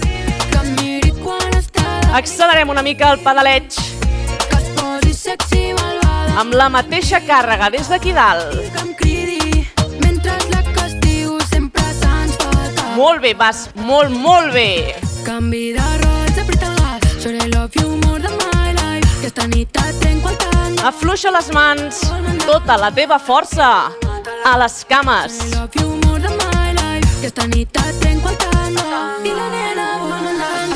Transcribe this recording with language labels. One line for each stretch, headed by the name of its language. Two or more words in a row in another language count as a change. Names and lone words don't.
Catalan: Accelerem una mica el pedaleig amb la mateixa càrrega des d'aquí dalt. Molt bé, vas molt bé. Canvi de rols, apreta el gas.
English: Seré love you more than my life.
Catalan: Aquesta nit et trenco el tant. Afluixa les mans, tota la teva força a les cames.
English: Love you more than my life.
Catalan: Aquesta nit et trenco el tant. I la nena vol anar